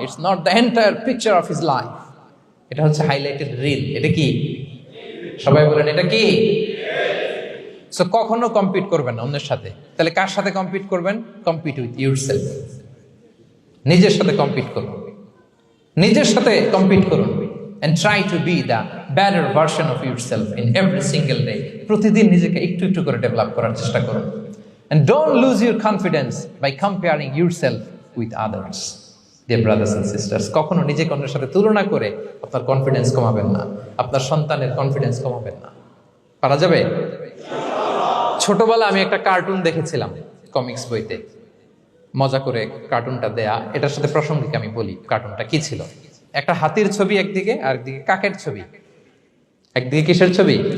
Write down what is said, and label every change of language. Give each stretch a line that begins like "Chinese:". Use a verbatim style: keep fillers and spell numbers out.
English: it's not the entire picture of his life,
Bangla: এটা হচ্ছে highlighted reel. এটা কি? সবাই বলেন এটা কি? সো কখনো কম্পিট করবেন না অন্যের সাথে। তাহলে কার সাথে কম্পিট করবেন?
English: compete with yourself,
Bangla: নিজের সাথে কম্পিট করুন, নিজের সাথে কম্পিট করুন।
English: And try to be the better version of yourself in every single day.
Bangla: প্রতিদিন নিজেকে একটু একটু করে ডেভেলপ করার চেষ্টা করুন।
English: And don't lose your confidence by comparing yourself with others. Dear brothers and sisters,
Bangla: কখনো নিজেকে অন্যের সাথে তুলনা করে আপনার কনফিডেন্স কমাবেন না, আপনার সন্তানের কনফিডেন্স কমাবেন না। পারা যাবে ইনশাআল্লাহ। ছোটবেলা আমি একটা কার্টুন দেখেছিলাম কমিক্স বইতে, মজা করে কার্টুনটা দেয়া। এটার সাথে প্রাসঙ্গিক আমি বলি কার্টুনটা কি ছিল। একটা হাতির ছবি একদিকে, আর একদিকে কাকের ছবি। একদিকে কিসের ছবি?